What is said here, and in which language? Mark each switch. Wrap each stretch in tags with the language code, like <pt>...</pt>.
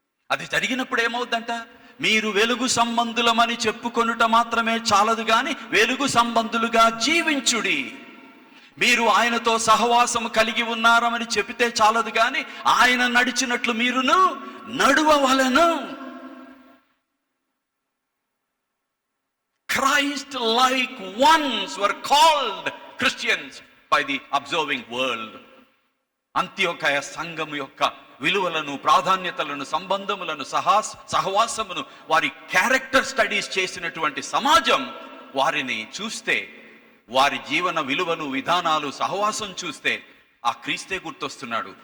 <te>అది జరిగినప్పుడు ఏమవుద్దంట? మీరు వెలుగు సంబంధులమని చెప్పుకొనుట మాత్రమే చాలదు గాని వెలుగు సంబంధులుగా జీవించుడి. మీరు ఆయనతో సహవాసం కలిగి ఉన్నారని చెబితే చాలదు గాని ఆయన నడిచినట్లు మీరును నడువవలెను.</te> <en>Christ like ones were called Christians by the observing world.</en> <te>అంత్యోకయ సంఘము యొక్క విలువలను, ప్రాధాన్యతలను, సంబంధములను, సహవాసమును, వారి క్యారెక్టర్ స్టడీస్ చేసినటువంటి సమాజం వారిని చూస్తే, వారి జీవన విలువలు, విధానాలు, సహవాసం చూస్తే ఆ క్రీస్తే గుర్తొస్తున్నాడు.</te>